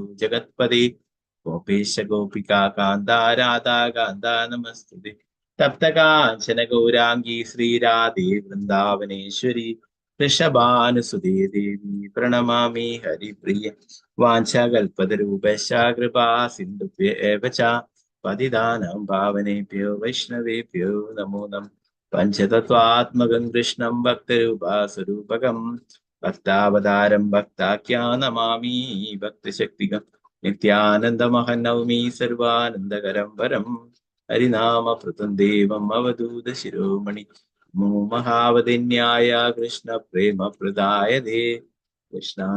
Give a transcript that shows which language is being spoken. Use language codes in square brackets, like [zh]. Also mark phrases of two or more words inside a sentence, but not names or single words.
[sa] जगत्पदे गोपेश गोपिका कान्त राधा कान्त नमस्तुते तप्तकाञ्चन गौराङ्गी श्रीराधे वृन्दावनेश्वरि वृषभानुसुते देवि प्रणमामि हरिप्रिय वाञ्चाकल्पतरूपश कृपा सिन्धुभ्य एव च पतितानां पावनेभ्यो वैष्णवेभ्यो नमो नमः. पञ्चतत्वात्मकं कृष्णं भक्तरूपास्वरूपकं भक्तावतारं भक्ताख्या नमामि भक्तशक्तिकं नित्यानन्दमहं नौमि सर्वानन्दकरं वरं हरिनामभृतं देवं अवधूत शिरोमणि नमो महावतिन्याय कृष्ण प्रेमप्रदाय दे कृष्णाय